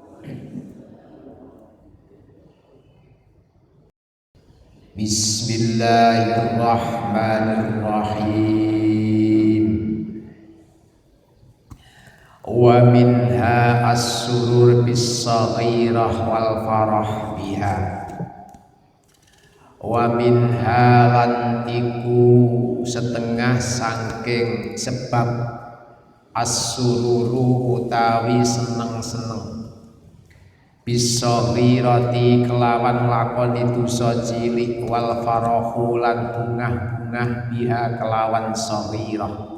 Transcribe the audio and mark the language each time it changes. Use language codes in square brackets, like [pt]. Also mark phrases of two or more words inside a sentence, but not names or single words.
[ar] Bismillahirrahmanirrahim. ومنها السرور بالصغيرة والفرح بها. ومنها [jv] lan iku setengah saking sebab as-sururu utawi seneng-seneng bis-saghirati kelawan lakoni dosa cilik [ar] والفرح [jv] lan bungah-bungah biha kelawan saghirah.